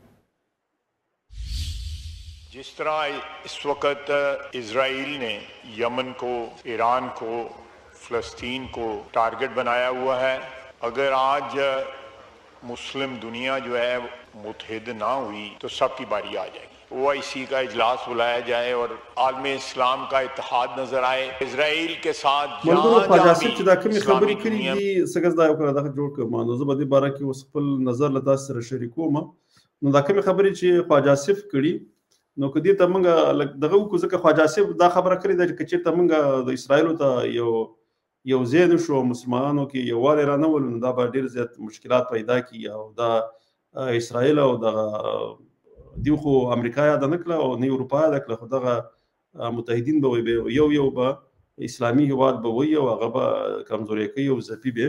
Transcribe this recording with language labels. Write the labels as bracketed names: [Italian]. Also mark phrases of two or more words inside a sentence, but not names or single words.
[Urdu] جس طرح اس وقت اسرائیل نے یمن کو، ایران کو، فلسطین کو ٹارگٹ بنایا ہوا ہے، اگر آج مسلم دنیا جو ہے متحد نہ ہوئی تو سب کی باری آ جائے گی. OIC کا اجلاس بلایا جائے اور عالم اسلام کا اتحاد نظر آئے. اسرائیل کے ساتھ [Pashto] خبرې کړي دي څنګه دا یو کړه دا جوړ کړم نو زه به دې باره کې اوس خپل نظر له تاسو سره شریکوم. نو دا کومې خبرې چې خواجه آصف کړي نو که دې ته موږ دغه وکړو ځکه خواجه آصف دا خبره کړې ده چې چېرته موږ د اسرائیلو ته یو ځای نه شو مسلمانانو کې یووالی رانهولو نو دا به ډېر زیات مشکلات پیدا کړي او دا اسرائیل او دغه دیو خو امریکا یاده نه کړه او نه اروپا یاده کړه، خو دغه متحدین به وي یو به اسلامي هیواد به وي او هغه به کمزوري کوي او ځپي به.